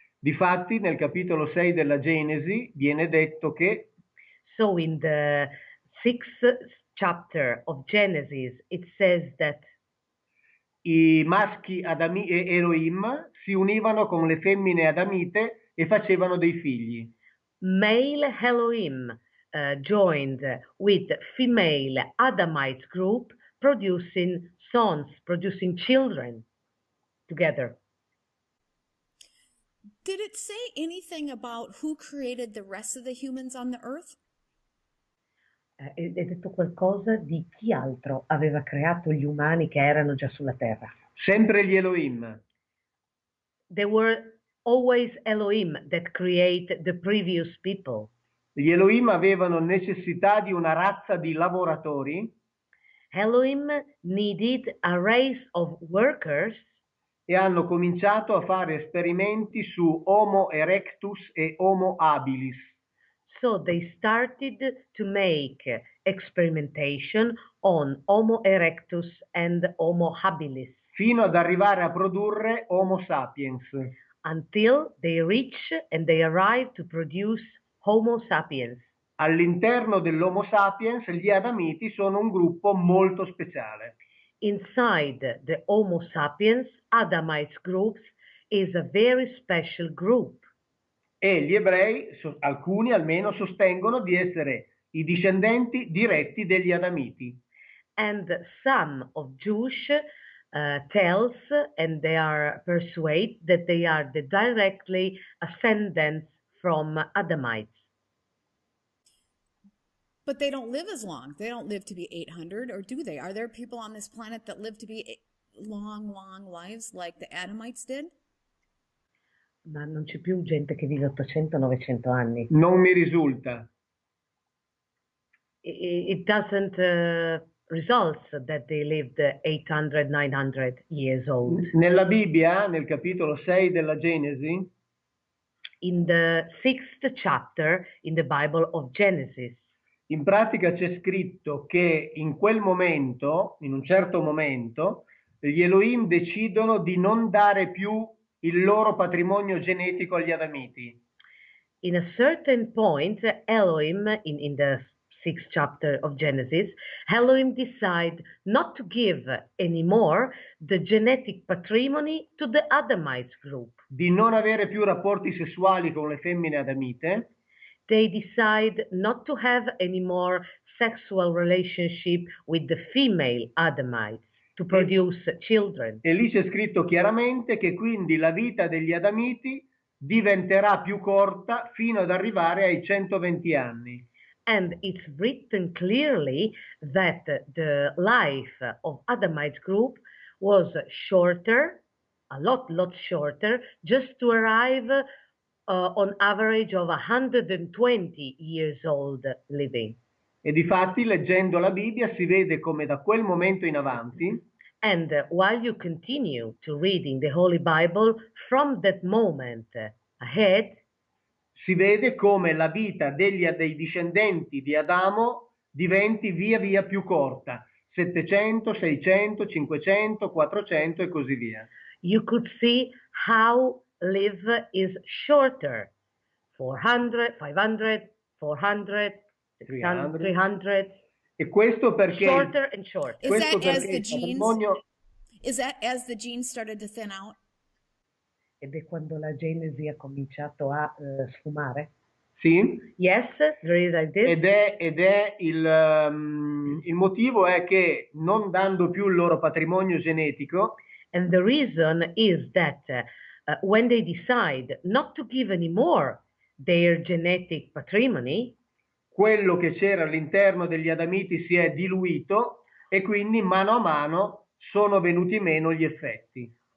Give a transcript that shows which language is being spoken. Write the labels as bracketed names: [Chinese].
[Italian] Difatti, nel capitolo 6 della Genesi viene detto che [English] So in the 6th chapter of Genesis, it says that [Italian] i maschi Elohim si univano con le femmine adamite e facevano dei figli. [English] male Elohim joined with female Adamite group, producing sons, producing children together. Did it say anything about who created the rest of the humans on the earth? [Italian] È detto qualcosa di chi altro aveva creato gli umani che erano già sulla terra. Sempre gli Elohim. [English] There were always Elohim that create the previous people. [Italian] Gli Elohim avevano necessità di una razza di lavoratori. [English] Elohim needed a race of workers. [Italian] E hanno cominciato a fare esperimenti su Homo erectus e Homo habilis. [English] So they started to make experimentation on Homo erectus and Homo habilis. [Italian] Fino ad arrivare a produrre Homo sapiens. [English] Until they reach and they arrive to produce Homo sapiens. [Italian] All'interno dell'Homo sapiens gli adamiti sono un gruppo molto speciale. [English] Inside the Homo sapiens, Adamite groups is a very special group. [Italian] E gli ebrei, alcuni almeno, sostengono di essere i discendenti diretti degli adamiti. [English] And some of Jewish tells and they are persuaded that they are the directly ascendants from Adamites. But they don't live as long. They don't live to be 800, or do they? Are there people on this planet that live to be long, long lives like the Adamites did? [Italian] Ma non c'è più gente che vive 800-900 anni. Non mi risulta. [English] It doesn't result that they lived 800-900 years old. [Italian] Nella Bibbia, nel capitolo 6 della Genesi, [English] in the 6th chapter in the Bible of Genesis, [Italian] in pratica c'è scritto che in quel momento, in un certo momento, gli Elohim decidono di non dare più il loro patrimonio genetico agli adamiti. [English] In a certain point, Elohim, in the 6th chapter of Genesis, Elohim decided not to give anymore the genetic patrimony to the Adamites group. [Italian] Di non avere più rapporti sessuali con le femmine adamite. [English] They decide not to have any more sexual relationship with the female Adamites to produce children. [Italian] E lì c'è scritto chiaramente che quindi la vita degli adamiti diventerà più corta fino ad arrivare ai 120 anni. [English] And it's written clearly that the life of Adamite group was shorter, a lot shorter, just to arrive on average of 120 years old living. [Italian] E difatti, leggendo la Bibbia, si vede come da quel momento in avanti, [English] and while you continue to reading the Holy Bible, from that moment ahead, [Italian] si vede come la vita dei discendenti di Adamo diventi via via più corta, 700, 600, 500, 400 e così via. [English] You could see how life is shorter, 400, 500, 400, 600, 300. [Italian] E questo perché [English] shorter and shorter. Is that as the genes? [Italian] Patrimonio... [English] Is that as the genes started to thin out? [Italian] Ed è quando la genesi ha cominciato a sfumare. Sì. [English] Yes, there is like this. [Italian] Ed è il motivo è che non dando più il loro patrimonio genetico. [English] And the reason is that when they decide not to give anymore their genetic patrimony, [Italian] quello che c'era all'interno degli Adamiti si è diluito e quindi mano a mano sono venuti meno gli effetti.